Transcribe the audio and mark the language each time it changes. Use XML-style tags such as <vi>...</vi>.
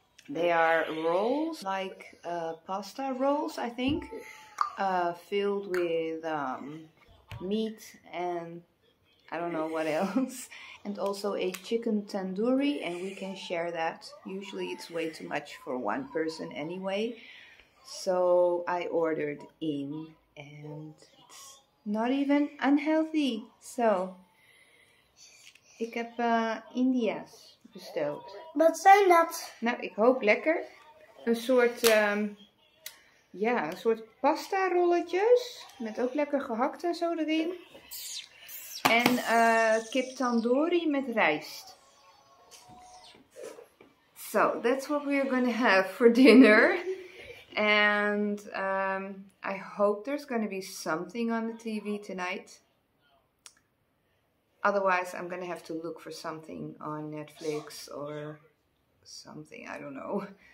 <en>They are rolls, like pasta rolls, I think, filled with meat and I don't know what else. And also a chicken tandoori, and we can share that. Usually it's way too much for one person anyway. So I ordered in, and it's not even unhealthy.</en> <nl>So ik heb India's besteld. Wat zijn dat? Nou, ik hoop lekker. Een soort, ja, een soort pasta rolletjes. Met ook lekker gehakt en zo erin. En kip tandoori met rijst.</nl> <en>So, that's what we're gonna have for dinner. And I hope there's gonna be something on the TV tonight. Otherwise, I'm gonna have to look for something on Netflix or something, I don't know.</en>